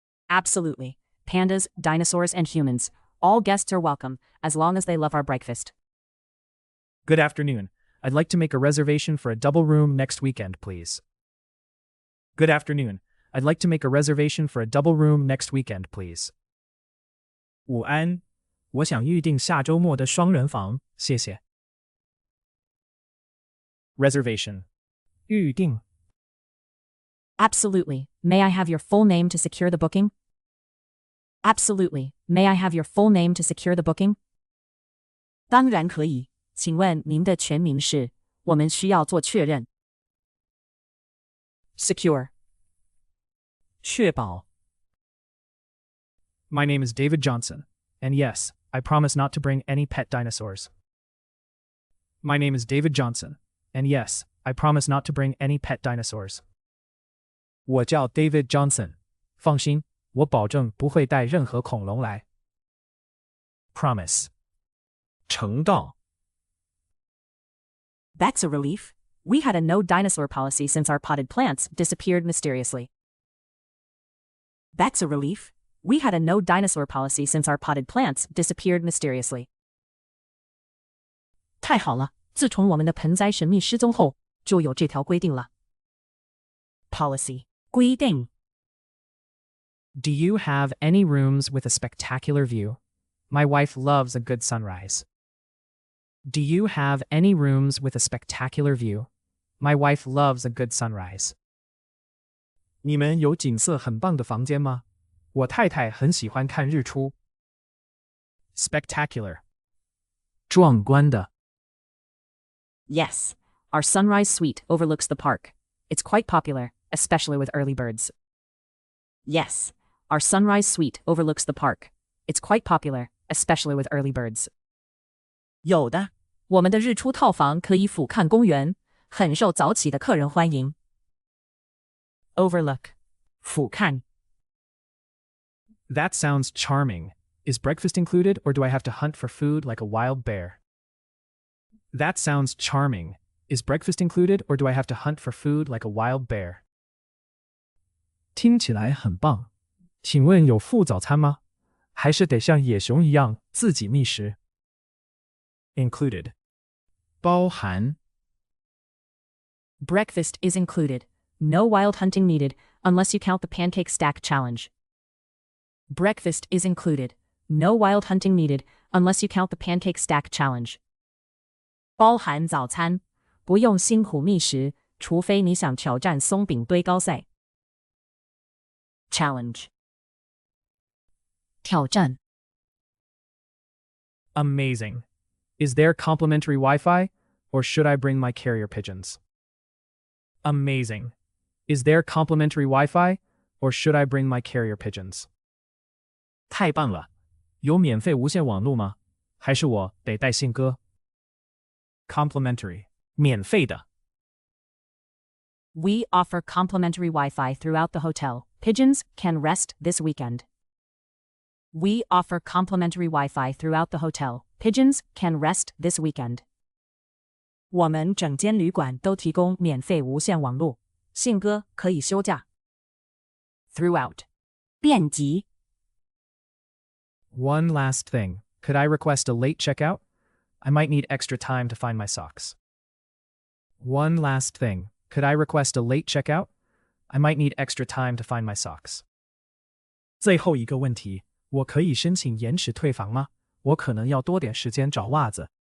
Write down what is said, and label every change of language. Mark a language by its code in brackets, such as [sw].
[en] Absolutely. Pandas, dinosaurs, and humans. All guests are welcome, as long as they love our breakfast. Good afternoon. I'd like to make a reservation for a double room next weekend, please. Good afternoon. I'd like to make a reservation for a double room next weekend, please. [zh] 午安，我想预订下周末的双人房，谢谢。 [en] Reservation. [zh] 预订。 [en] Absolutely. May I have your full name to secure the booking? Absolutely. May I have your full name to secure the booking? [zh] 当然可以。请问您的全名是？我们需要做确认。 [en] Secure. [zh] 确保。 [en] My name is David Johnson, and yes, I promise not to bring any pet dinosaurs. My name is David Johnson, and yes, I promise not to bring any pet dinosaurs. [zh] 我叫 David Johnson. 放心，我保证不会带任何恐龙来。 [en] Promise. [zh] 承诺。 [en] That's a relief. We had a no dinosaur policy since our potted plants disappeared mysteriously. That's a relief. We had a no dinosaur policy since our potted plants disappeared mysteriously. [zh] 太好了，自从我们的盆栽神秘失踪后，就有这条规定了。 [en] Policy. [zh] 规定。 [en] Do you have any rooms with a spectacular view? My wife loves a good sunrise. Do you have any rooms with a spectacular view? My wife loves a good sunrise. [zh] 你们有景色很棒的房间吗？我太太很喜欢看日出。 [en] Spectacular. [zh] 壮观的。 [en] Yes. Our sunrise suite overlooks the park. It's quite popular, especially with early birds. Yes. Our sunrise suite overlooks the park. It's quite popular, especially with early birds. [zh] 有的，我们的日出套房可以俯瞰公园，很受早起的客人欢迎。 [en] Overlook. [zh] 俯瞰。 [en] That sounds charming. Is breakfast included, or do I have to hunt for food like a wild bear? That sounds charming. Is breakfast included, or do I have to hunt for food like a wild bear? [zh] 听起来很棒。请问有附早餐吗？还是得像野熊一样自己觅食？ [en] Included. [zh] 包含。 [en] Breakfast is included. No wild hunting needed, unless you count the pancake stack challenge. Breakfast is included. No wild hunting needed, unless you count the pancake stack challenge. [zh] 包含早餐，不用辛苦觅食，除非你想挑战松饼堆高赛。 [en] Challenge. [zh] 挑战。 [en] Amazing. Is there complimentary Wi-Fi, or should I bring my carrier pigeons? Amazing. Is there complimentary Wi-Fi, or should I bring my carrier pigeons? [zh] 太棒了！有免费无线网络吗？还是我得带信鸽 ？ [en] Complimentary， [zh] 免费的。 [en] We offer complimentary Wi-Fi throughout the hotel. Pigeons can rest this weekend. We offer complimentary Wi-Fi throughout the hotel. Pigeons can rest this weekend. [zh] 我们整间旅馆都提供免费无线网络，信鸽可以休假。 [en] Throughout， [zh] 遍及。 [en] One last thing. Could I request a late checkout? I might need extra time to find my socks. One last thing. Could I request a late checkout? I might need extra time to find my socks. [zh] 最后一个问题，我可以申请延迟退房吗？我可能要多点时间找袜子。